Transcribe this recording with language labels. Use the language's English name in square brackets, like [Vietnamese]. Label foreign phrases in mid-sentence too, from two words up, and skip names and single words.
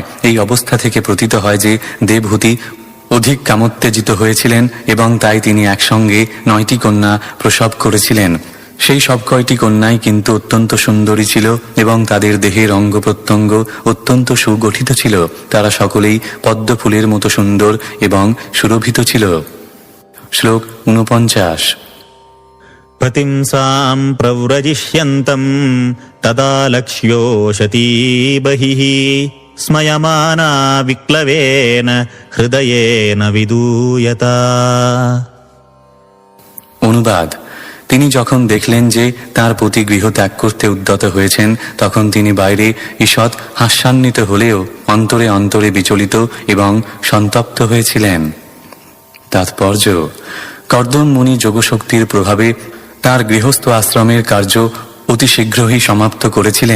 [Bangla] এই অবস্থা থেকে প্রতীত হয় যে দেবহূতি অধিক কামোত্তেজিত হয়েছিলেন এবং তাই তিনি একসঙ্গে 9টি কন্যা প্রসব করেছিলেন। সেই সব কয়টি কন্যাই কিন্তু অত্যন্ত সুন্দরী ছিল এবং তাদের দেহের অঙ্গ প্রত্যঙ্গ অত্যন্ত সুগঠিত ছিল। তারা সকলেই পদ্ম ফুলের মতো সুন্দর এবং সুরভিত ছিল। শ্লোক 49। [Sanskrit] प्रतिंसां प्रव्रजिष्यन्तं तदा लक्ष्योषती बहिः स्मयमाना विक्लवेन हृदयेन विदूयता। [Bangla] অনুবাদ: তিনি যখন দেখলেন যে তার পতি গৃহ ত্যাগ করতে উদ্যত হয়েছেন, তখন তিনি বাইরে ঈষৎ হাস্যান্বিত হলেও অন্তরে অন্তরে বিচলিত এবং সন্তপ্ত হয়েছিলেন। তাৎপর্য: কর্দম মুনি যোগশক্তির প্রভাবে তার গৃহস্থ আশ্রমের কার্য অতি শীঘ্রই সমাপ্ত করেছিলেন।